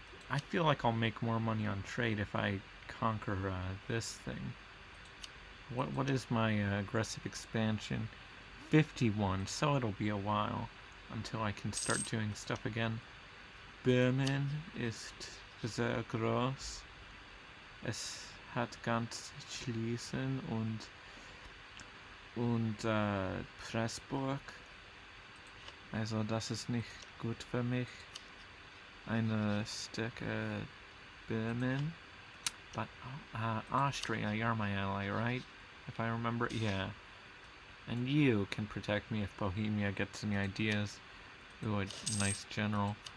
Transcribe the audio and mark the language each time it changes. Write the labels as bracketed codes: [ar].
[en] I feel like I'll make more money on trade if I conquer this thing. What is my aggressive expansion? 51, so it'll be a while until I can start doing stuff again. [de] Böhmen ist sehr groß. Es hat ganz Schlesien und Pressburg. Also das ist nicht gut für mich. Eine Stücke Böhmen. [en] But Austria, you're my ally, right? If I remember, yeah. And you can protect me if Bohemia gets any ideas. Ooh, a nice general.